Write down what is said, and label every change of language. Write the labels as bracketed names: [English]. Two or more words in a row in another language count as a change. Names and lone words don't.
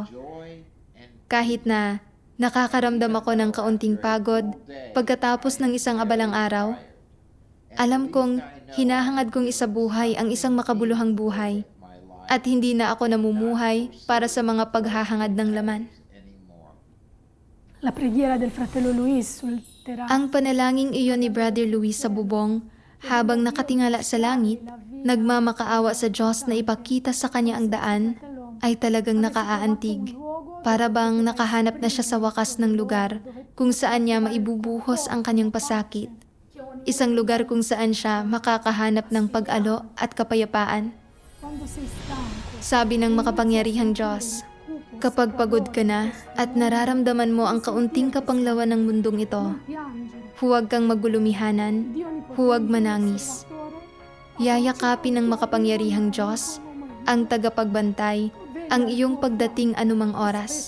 [Filipino] Kahit na nakakaramdam ako ng kaunting pagod pagkatapos ng isang abalang araw, alam kong hinahangad kong isabuhay ang isang makabuluhang buhay at hindi na ako namumuhay para sa mga paghahangad ng laman. [Italian] La preghiera del fratello Luis sul terrazzo. [Filipino] Ang panalangin iyon ni Brother Luis sa bubong habang nakatingala sa langit, nagmamakaawa sa Diyos na ipakita sa kanya ang daan, ay talagang nakaaantig. Para bang nakahanap na siya sa wakas ng lugar kung saan niya maibubuhos ang kanyang pasakit. Isang lugar kung saan siya makakahanap ng pag-alo at kapayapaan. [Italian] Quando sei stanco, [Filipino] Sabi ng makapangyarihang Diyos, kapag pagod ka na at nararamdaman mo ang kaunting kapanglawan ng mundong ito, [Italian] piangere. [Filipino] huwag kang magulumihanan, huwag manangis. Yayakapin ng makapangyarihang Diyos, ang tagapagbantay, ang iyong pagdating anumang oras.